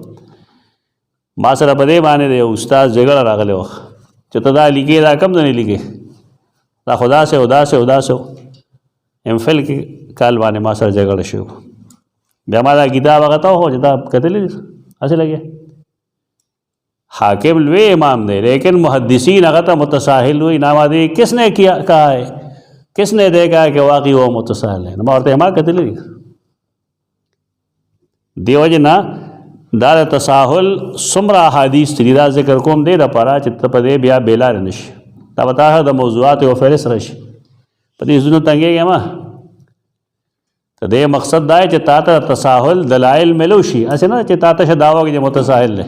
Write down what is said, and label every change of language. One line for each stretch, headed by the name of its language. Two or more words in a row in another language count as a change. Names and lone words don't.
Pashto: ما سره په دې باندې د یو استاد جګړه راغلی وه چې ته دا لیکې دا کم ځای لیکې، دا خو داسې او داسې او داسې و. ایم فل کې کال باندې ما سره جګړه شوې. بیا ما دا کتاب هغه ته وښو چې دا کتلی دي هسې لګیا. حاکم لوی امام دے لیکن محدثین هغه ته متساهل وایي.
Urdu: نامادی کس نے کہا ہے، کس نے دیکھا ہے کہ واقعی وہ متساهل ہے؟
Pashto: ما ورته ما کتلی دي. دیو جنا دا د تساهل څومره احادیث دي، دا ذکر کوم دی دپاره چې ته په دې بیا بېلارې نه شي. دا به تا د موضوعات یو فهرست راشي، په دې زړه تنګېږې مه. د دې مقصد دا دی چې تا ته تساهل دلایل ملو شي، هسې نه چې تا ته شه دعوه وکړي چې متساهل دی.